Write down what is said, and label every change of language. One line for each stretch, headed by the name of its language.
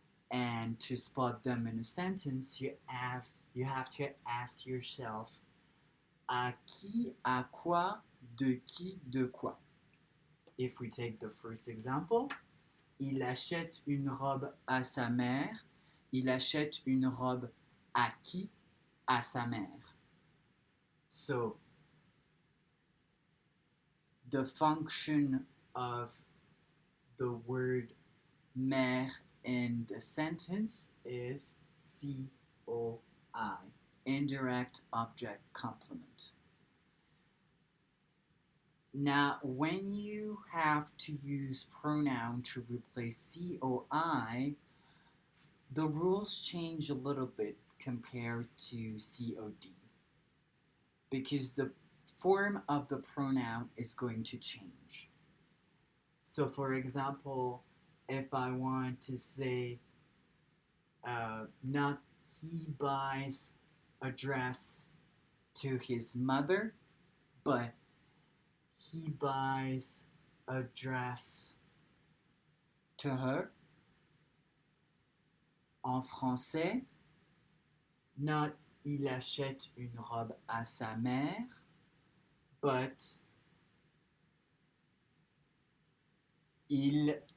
English: And to spot them in a sentence, you have to ask yourself,
French: à qui, à quoi, de qui, de quoi.
English: If we take the first example,
French: il achète une robe à sa mère. Il achète une robe à qui? À sa mère.
English: So, the function of the word mère in the sentence is COI, indirect object complement. Now, when you have to use pronoun to replace COI, the rules change a little bit compared to COD, because the form of the pronoun is going to change. So, for example, if I want to say, not he buys a dress to his mother, but he buys a dress to her.
French: En français, not il achète une robe à sa mère, but il...